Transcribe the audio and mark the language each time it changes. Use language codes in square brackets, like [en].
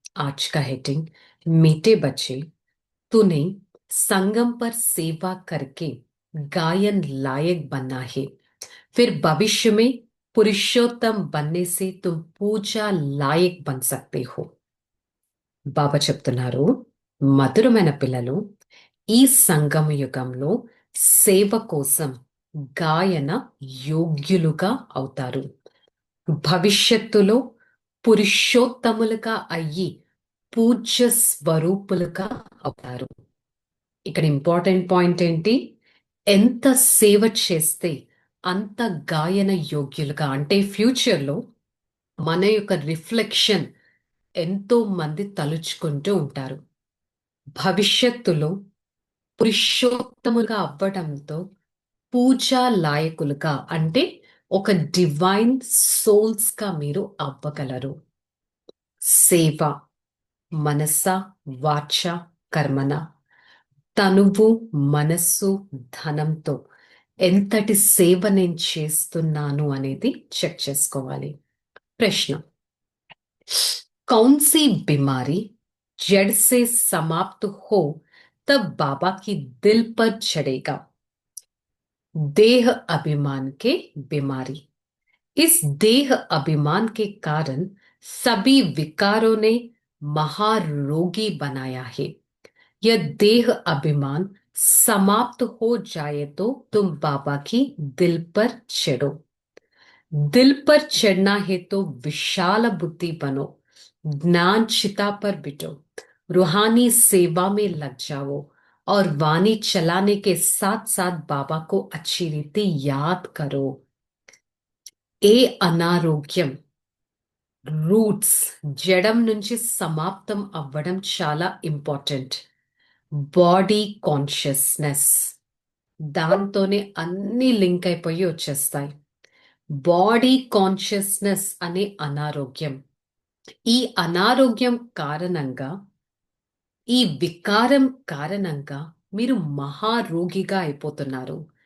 [hi] आज का हेडिंग मीठे बच्चे, तूने संगम पर सेवा करके गायन लायक बनना है, फिर भविष्य में पुरुषोत्तम बनने से तुम पूजा लायक बन सकते हो। [te] బాబా చెప్తున్నారు, మధురమైన పిల్లలు, ఈ సంగమ యుగంలో సేవ కోసం గాయన యోగ్యులుగా అవుతారు. భవిష్యత్తులో పురుషోత్తములుగా అయ్యి పూజ్య స్వరూపులుగా అవుతారు. ఇక్కడ ఇంపార్టెంట్ పాయింట్ ఏంటి? ఎంత సేవ చేస్తే అంత గాయన యోగ్యులుగా, అంటే ఫ్యూచర్లో మన యొక్క రిఫ్లెక్షన్ ఎంతో మంది తలుచుకుంటూ ఉంటారు. భవిష్యత్తులో పురుషోత్తములుగా అవ్వడంతో పూజా లాయకులుగా, అంటే ఒక డివైన్ సోల్స్ గా మీరు అవ్వగలరు. సేవ మనస వాచ కర్మన, తనువు మనస్సు ధనంతో ఎంతటి సేవ నేను చేస్తున్నాను అనేది చెక్ చేసుకోవాలి. [hi] ప్రశ్న, कौन सी बीमारी जड़ से समाप्त हो तब बाबा की दिल पर चढ़ेगा? देह अभिमान के बीमारी। इस देह अभिमान के कारण सभी विकारों ने महारोगी बनाया है। यह देह अभिमान समाप्त हो जाए तो तुम बाबा की दिल पर चढ़ो। दिल पर चढ़ना है तो विशाल बुद्धि बनो, ज्ञान चिता पर बिटो, रूहानी सेवा में लग जाओ और वाणी चलाने के साथ साथ बाबा को अच्छी रीति याद करो। [te] ఏ అనారోగ్యం రూట్స్ జడం నుంచి సమాప్తం అవ్వడం చాలా ఇంపార్టెంట్. బాడీ కాన్షియస్నెస్, దాంతోనే అన్ని లింక్ అయిపోయి వచ్చేస్తాయి. బాడీ కాన్షియస్నెస్ అనే అనారోగ్యం, ఈ అనారోగ్యం కారణంగా, ఈ వికారం కారణంగా మీరు మహారోగిగా అయిపోతున్నారు.